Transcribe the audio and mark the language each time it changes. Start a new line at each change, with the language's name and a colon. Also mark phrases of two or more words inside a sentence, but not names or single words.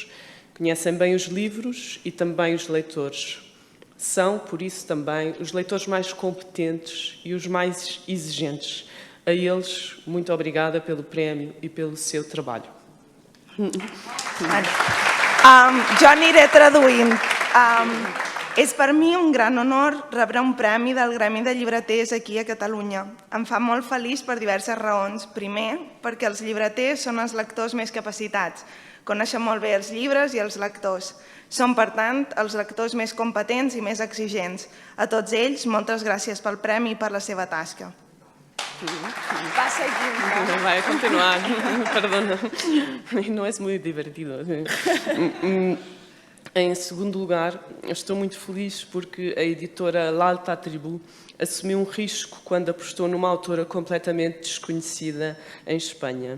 Portuguese: Conhecem bem os livros e também os leitores. São, por isso também, os leitores mais competentes e os mais exigentes. A eles, muito obrigada pelo prémio e pelo seu trabalho.
Catalan: Jo aniré traduint. És per mi un gran honor rebre un premi del Gremi de Llibreters aquí a Catalunya. Em fa molt feliç per diverses raons. Primer, perquè els llibreters són els lectors més capacitats. Coneixen molt bé els llibres i els lectors. Són, per tant, els lectors més competents i més exigents. A tots ells, moltes gràcies pel premi i per la seva tasca. Va seguir.
Portuguese: Vai continuar, perdona. Não é muito divertido. Em segundo lugar, estou muito feliz porque a editora L'Alta Tribu assumiu um risco quando apostou numa autora completamente desconhecida em Espanha.